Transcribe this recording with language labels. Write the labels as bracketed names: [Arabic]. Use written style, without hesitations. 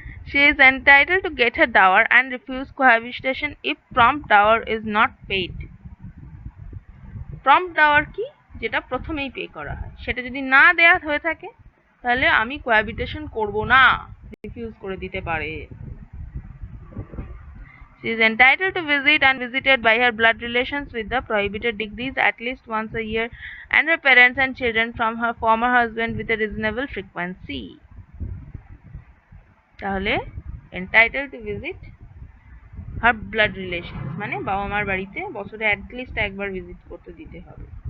[English] She is entitled to get her dower and refuse cohabitation if prompt dower is not paid. [Bangla] Prompt dower কি? যেটা প্রথমেই pay করা হয়, সেটা যদি না দেয়া হয়ে থাকে তাহলে আমি কোহাবিটেশন করব না, রিফিউজ করে দিতে পারে। [English] She is entitled to visit and visited by her blood relations with the prohibited degrees at least once a year and her parents and children from her former husband with a reasonable frequency. [Bangla] তাহলে [English] entitled to visit her blood relations [Bangla] মানে বাবা মার বাড়িতে বছরে at least একবার visit করতে দিতে হবে।